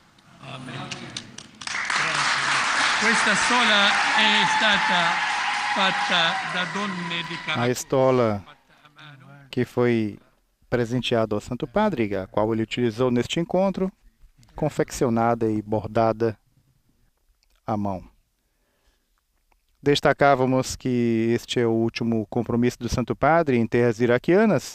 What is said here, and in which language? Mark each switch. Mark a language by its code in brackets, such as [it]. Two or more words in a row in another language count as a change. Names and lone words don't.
[it] Amen. Questa sola è stata fatta da donne di [pt] A [it] carattere [pt] estola que foi presenteada ao Santo Padre, a qual ele utilizou neste encontro, confeccionada e bordada à mão. Destacávamos que este é o último compromisso do Santo Padre em terras iraquianas.